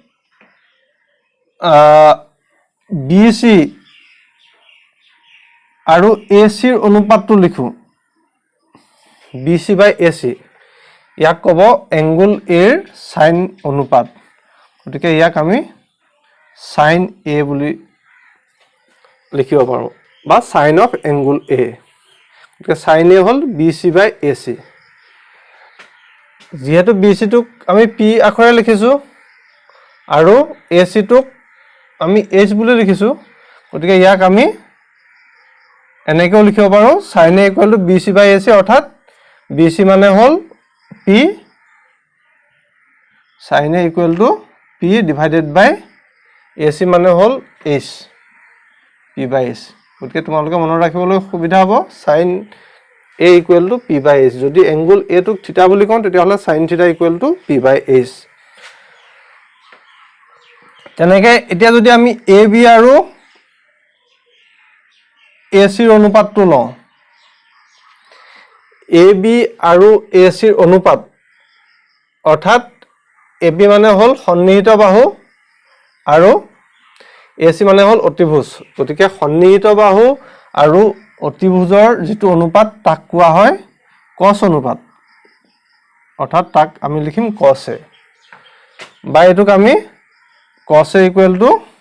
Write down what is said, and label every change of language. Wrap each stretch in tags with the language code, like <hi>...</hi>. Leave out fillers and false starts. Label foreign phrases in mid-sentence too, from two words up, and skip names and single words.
<as>BC আৰু AC ৰ অনুপাতটো লিখো</as> <en>BC by AC</en> <as>ইয়াক ক'ব এংগুল A ৰ sin অনুপাত গতিকে ইয়াক আমি sin A বুলি লিখিব পাৰো বা</as> <en>sin of angle A</en> <as>গতিকে sin A হল</as> <en>BC by AC</en> <as>যেহেতু BC টোক আমি P আখৰে লিখিছো আৰু AC টোক আমি H বুলি লিখিছো গতিকে ইয়াক আমি এনেকেও লিখিব পাৰো</as> <en>sin A equal to BC by AC</en> <as>অৰ্থাৎ BC মানে হল P</as> <en>sin A equal to P divided by AC</en> <as>মানে হল H</as> <en>P by H</en> <as>গতিকে তোমালোকে মনত ৰাখিবলৈ সুবিধা হ'ব</as> <en>sin A equal to P by H</en> <as>যদি এংগুল A টোক থিটা বুলি কওঁ তেতিয়া হলে</as> <en>sin theta equal to P by H</en> <as>তেনেকে এতিয়া যদি আমি AB আৰু AC ৰ অনুপাতটো লওঁ AB আৰু AC ৰ অনুপাত অৰ্থাৎ AB মানে হল সন্নিহিত বাহু আৰু AC মানে হ'ল অতিভুজ গতিকে সন্নিহিত বাহু আৰু অতিভুজৰ যেটো অনুপাত তাক কোৱা হয় cos অনুপাত অৰ্থাৎ তাক আমি লিখিম cos A বা এটুক আমি cos A =</as>